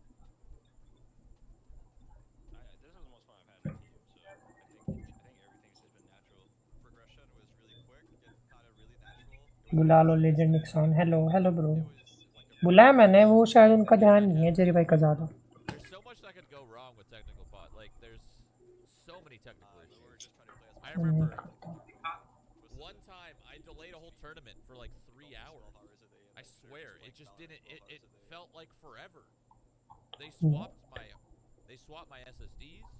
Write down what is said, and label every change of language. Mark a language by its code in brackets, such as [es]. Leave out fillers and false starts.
[en] this was the most fun I've had in a team, so I think everything's just been natural. Progression was really quick, it kind of really natural. [hi] बुला लो legend Nixon. Hello hello bro. बुलाया मैंने. वो शायद उनका ध्यान नहीं है Jerry भाई का ज़्यादा. [en] There's so much that could go wrong with technical pot. Like there's so many technical issues. I remember one time I delayed a whole tournament for like 3 hours. I swear it just didn't. It felt like forever. They swapped my SSDs.